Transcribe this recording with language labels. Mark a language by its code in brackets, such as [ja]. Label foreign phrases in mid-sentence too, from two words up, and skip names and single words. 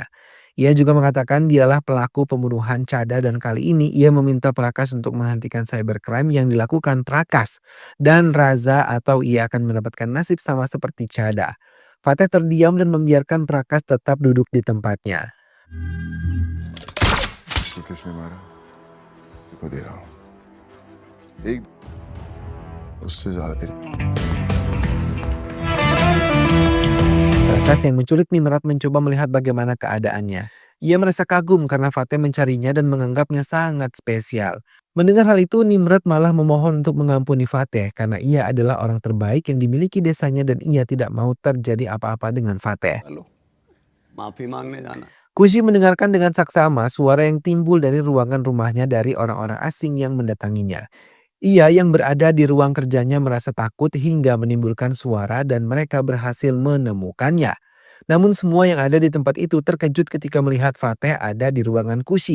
[id] Ia juga mengatakan dialah pelaku pembunuhan Chada dan kali ini ia meminta Prakas untuk menghentikan cybercrime yang dilakukan Prakas dan Raza atau ia akan mendapatkan nasib sama seperti Chada. Fateh terdiam dan membiarkan Prakas tetap duduk di tempatnya. [hi] तो किसने मारा देखो दे रहा हूं एक उससे ज्यादा तेरी [id] Prakas yang menculik Nimrat mencoba melihat bagaimana keadaannya. Ia merasa kagum karena Fateh mencarinya dan menganggapnya sangat spesial. Mendengar hal itu, Nimrat malah memohon untuk mengampuni Fateh karena ia adalah orang terbaik yang dimiliki desanya dan ia tidak mau terjadi apa-apa dengan Fateh. [hi] माफी मांगने जाना [id] Kusi mendengarkan dengan saksama suara yang timbul dari ruangan rumahnya dari orang-orang asing yang mendatanginya. Ia yang berada di ruang kerjanya merasa takut hingga menimbulkan suara dan mereka berhasil menemukannya. Namun semua yang ada di tempat itu terkejut ketika melihat Fateh ada di ruangan Kusi.